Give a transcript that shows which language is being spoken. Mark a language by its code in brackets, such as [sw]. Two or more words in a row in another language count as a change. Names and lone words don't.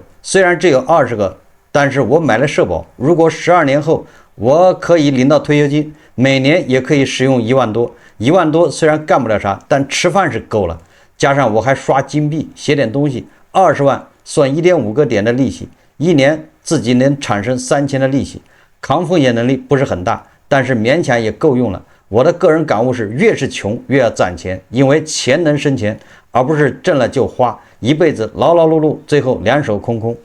[zh] 雖然只有20個，但是我買了社保，如果12年後我可以領到退休金，每年也可以使用1萬多。1萬多雖然幹不了啥，但吃飯是夠了，加上我還刷金幣寫點東西，20萬算1.5個點的利息，一年自己能產生3000的利息，抗風險能力不是很大，但是勉強也夠用了。我的個人感悟是，越是窮越要攢錢，因為錢能生錢，而不是掙了就花，一輩子勞勞碌碌，最後2手空空。